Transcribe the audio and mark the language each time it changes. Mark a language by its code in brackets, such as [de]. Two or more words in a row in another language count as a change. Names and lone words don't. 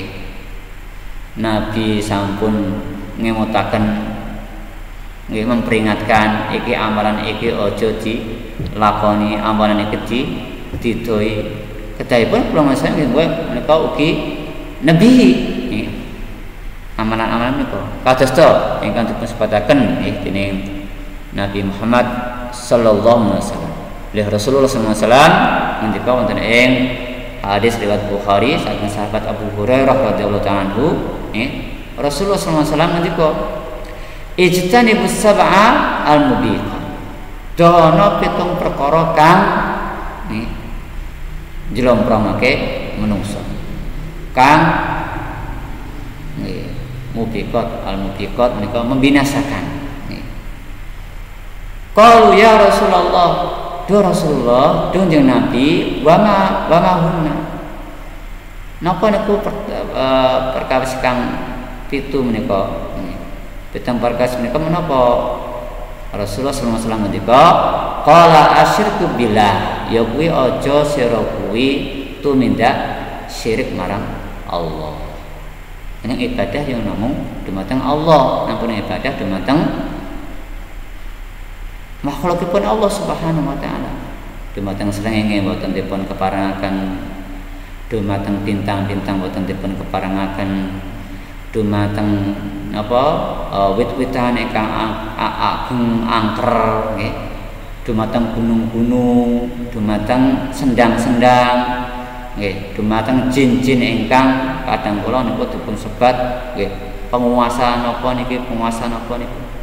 [jv] Nabi sampun ngemutaken nggih memperingatkan iki amalan iki aja dilakoni, amalan iki didoi. Kedahipun kula masang nggih menika ugi nabi nggih. Amalan-amalan menika kados to ingkang dipun sebataken nggih dening Nabi Muhammad [ar] صلى الله عليه وسلم. [jv] Rasulullah [ar] صلى الله عليه وسلم [jv] ngendika wonten ing hadis riwayat Bukhari saking sahabat Abu Hurairah [ar] رضي الله تعالى عنه, [jv] Rasulullah [ar] صلى الله عليه وسلم [jv] ngendika, [ar] "اجتنبوا السبع الموبقات." [jv] Dono 7 perkara kang njlomprongake menungso. Kang mubiqat, al-mubiqat menika membinasakan. [ar] قالوا يا رسول الله, [jv] do Rasulullah, do njeng Nabi, [ar] وما هن. [jv] Napa niku perkawis kang 7 menika? 7 perkawis menika menapa? Rasulullah [ar] صلى الله عليه وسلم [jv] ngendika, [ar] قال الشرك بالله, [jv] ya kuwi aja sira kuwi tumindak syirik marang Allah. [id] Ini ibadah yang [jv] namung dumateng Allah, nampun ibadah dumateng makhlukipun [ar] الله سبحانه وتعالى. [jv] Dumateng srengenge boten dipun keparengaken, dumateng bintang-bintang boten dipun keparengaken, dumateng napa wit-witan ingkang ageng angker nggih, dumateng gunung-gunung, dumateng sendang-sendang nggih, dumateng jin-jin ingkang kadang kula niku dipun sebat nggih penguasa napa niki, penguasa napa niku.